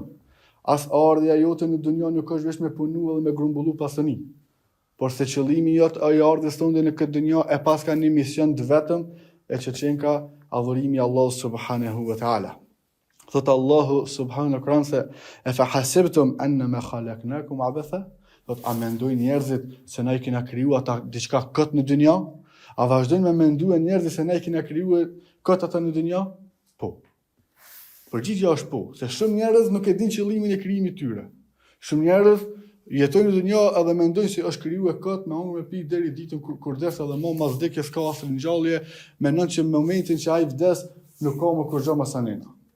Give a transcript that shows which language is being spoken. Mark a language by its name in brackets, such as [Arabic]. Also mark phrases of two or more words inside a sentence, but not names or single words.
[Albanian] As ardha jote në dynjë nuk është vetëm me punu edhe me grumbullu pasoni. Por se qëllimi jot ai ardhës tonë në këtë dynjë e pas ka një mision të vetëm e që qenë ka adhurimi Allahu [Arabic] سبحانه وتعالى. [Albanian] Thot Allahu [Arabic] سبحانه وتعالى [Albanian] se [Arabic] أفحسبتم أنما خلقناكم عبثا, [Albanian] thot a mendojnë njerëzit se na i kena kriju ata diçka kët në dynjë? A vazhdojnë me mendue njerëzit se na i kena krijuar kët ata në dynjë? Po. Përgjigjja është po, se shumë njerëz nuk e dinë qëllimin e krijimit të tyre. Shumë njerëz jetojnë në dynjë edhe mendojnë se është krijuar kët me hangër me pi deri ditën kur des edhe më mas vdekjes ka asnjë ngjallje, mendon që në momentin që ai vdes nuk ka më kurrë më sanena.